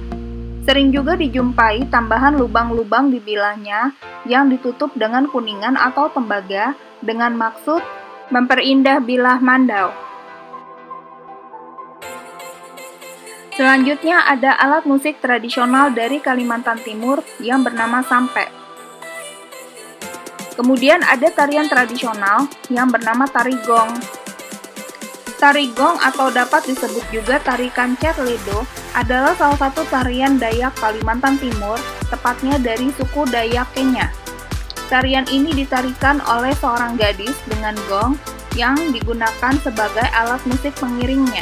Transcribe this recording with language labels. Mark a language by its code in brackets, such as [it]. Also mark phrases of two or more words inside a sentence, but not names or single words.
[id] Sering juga dijumpai tambahan lubang-lubang di bilahnya yang ditutup dengan kuningan atau tembaga dengan maksud memperindah bilah mandau. Selanjutnya ada alat musik tradisional dari Kalimantan Timur yang bernama sampe. Kemudian ada tarian tradisional yang bernama tari gong. Tari gong atau dapat disebut juga tari kancet ledo adalah salah satu tarian Dayak Kalimantan Timur, tepatnya dari suku Dayak Kenya. Tarian ini ditarikan oleh seorang gadis dengan gong yang digunakan sebagai alat musik pengiringnya.